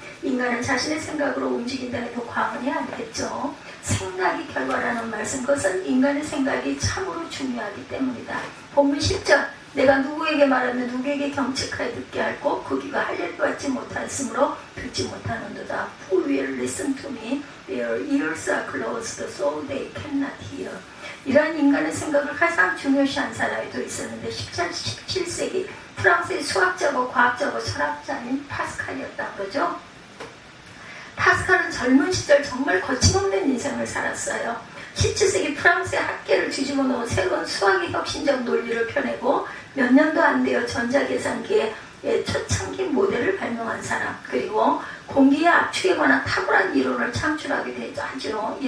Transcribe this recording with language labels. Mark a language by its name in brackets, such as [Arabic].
[Korean] 인간은 자신의 생각으로 움직인다 해도 과언이 아니겠죠. 생각이 결과라는 말씀, 그것은 인간의 생각이 참으로 중요하기 때문이다. 본문 10절 내가 누구에게 말하면 누구에게 경책하여 듣게 할고 그 귀가 할례를 받지 못하였으므로 듣지 못하는도다. [English] Who will listen to me? Their ears are closed so they cannot hear. [Korean] 이러한 인간의 생각을 가장 중요시한 사람이 또 있었는데 17세기 프랑스의 수학자고 과학자고 철학자인 파스칼이었다 그러죠. 파스칼은 젊은 시절 정말 거침없는 인생을 살았어요. 17세기 프랑스의 학계를 뒤집어 놓은 새로운 수학의 혁신적 논리를 펴내고 몇 년도 안 되어 전자계산기의 초창기 모델을 발명한 사람, 그리고 공기의 압축에 관한 탁월한 이론을 창출하기도 하죠.